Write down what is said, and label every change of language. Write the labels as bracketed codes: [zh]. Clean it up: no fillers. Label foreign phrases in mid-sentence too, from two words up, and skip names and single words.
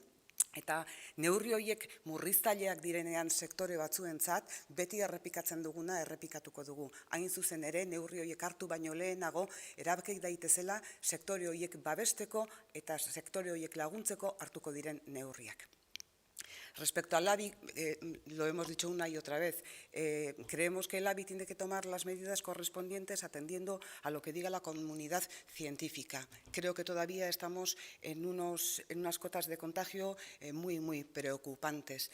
[eu] Eta neurri horiek murriztaileak direnean sektore batzuentzat, beti errepikatzen duguna errepikatuko dugu. Hain zuzen ere, neurri horiek hartu baino lehenago, erabaki daitezela sektore horiek babesteko eta sektore horiek laguntzeko hartuko diren neurriak. [es] Respecto al LABI, lo hemos dicho una y otra vez, creemos que el LABI tiene que tomar las medidas correspondientes atendiendo a lo que diga la comunidad científica. Creo que todavía estamos en unas cotas de contagio muy preocupantes.